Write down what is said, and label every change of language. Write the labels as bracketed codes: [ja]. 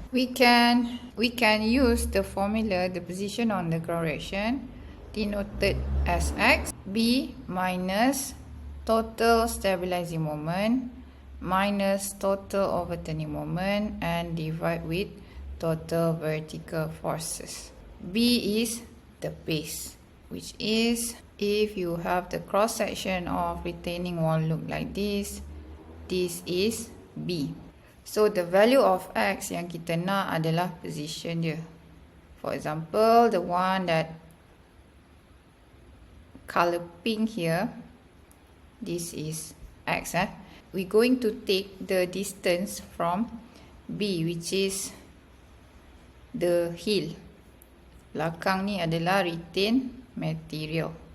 [en] We can use the formula, the position on the ground reaction, denoted as X, B minus total stabilizing moment minus total overturning moment and divide with total vertical forces. B is the base, which is if you have the cross section of retaining wall look like this is B. So the value of X [ms] yang kita nak adalah [en] position dia. For example, the one that color pink here, this is X. We're going to take the distance from B, which is the hill. [ms] Belakang ni adalah [en] retained material.